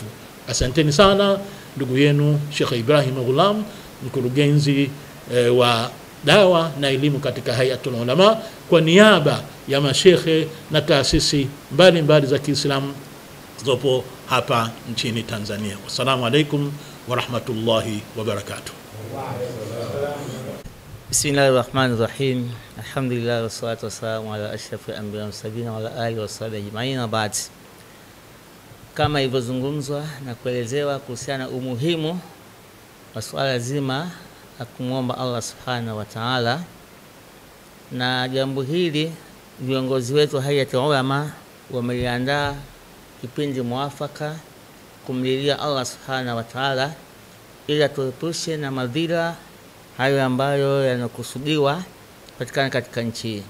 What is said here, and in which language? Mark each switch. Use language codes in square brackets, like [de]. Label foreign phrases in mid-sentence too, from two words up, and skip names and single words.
[sw] Asanteni sana. Ndugu yenu Sheikh Ibrahim Ghulam, mkurugenzi wa dawa na elimu katika Hayatul Ulama, kwa niaba ya mashehe na taasisi mbalimbali za Kiislamu zopo hapa nchini Tanzania. [ar] والسلام عليكم ورحمة الله وبركاته. بسم الله الرحمن الرحيم الحمد لله والصلاة والسلام على أشرف الأنبياء والمرسلين وعلى آله وصحبه أجمعين. [sw] Baad, kama ilivyozungumzwa na kuelezewa kuhusiana umuhimu wa swala zima la kumwomba Allah [ar] سبحانه وتعالى, [sw] na jambo hili viongozi wetu hayati ulama wameliandaa kipindi mwafaka kumlilia Allah [ar] سبحانه وتعالى [sw] ili atuepushe na madhira hayo ambayo yanakusudiwa patikana katika nchi hii.